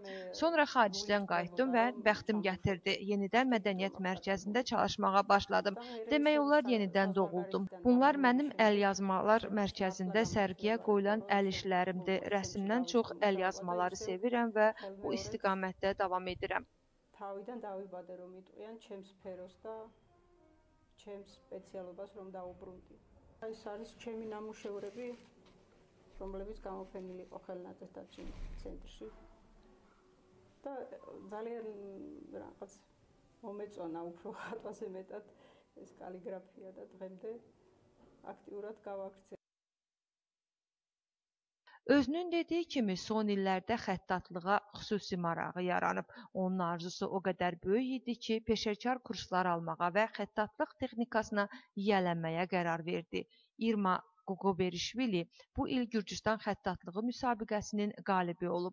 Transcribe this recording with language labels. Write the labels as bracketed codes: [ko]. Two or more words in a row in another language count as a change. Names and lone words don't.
[az] Sonra xaricdən qayıtdım və bəxtim gətirdi. Yenidən mədəniyyət mərkəzində çalışmağa başladım. Demək olar yenidən doğuldum. Bunlar mənim əlyazmalar mərkəzində sərgiyə qoyulan əl işlərimdir. Rəsmdən çox əlyazmaları sevirəm və bu istiqamətdə davam edirəm. [ka] თავიდან დავიბადე რომ იტყვიან ჩემს სფეროს და ჩემს სპეციალობას რომ დაუბრუნდი. ეს არის ჩემი ნამუშევრები, რომლებიც გამოფენილი იყო ხელნაწერთა ცენტრში. და ძალიან რაღაც მომეწონა უფრო ხატვაზე მეტად ეს კალიგრაფია და დღემდე აქტიურად გავაქცევ. [az] Özünün dediyi kimi son illərdə xəttatlığa xüsusi marağı yaranıb. Onun arzusu o qədər böyük idi ki, peşəkar kurslar almağa və xəttatlıq texnikasına yiyələnməyə qərar verdi. İrma Qoqoberişvili bu il Gürcüstan xəttatlığı müsabiqəsinin qalibi olub.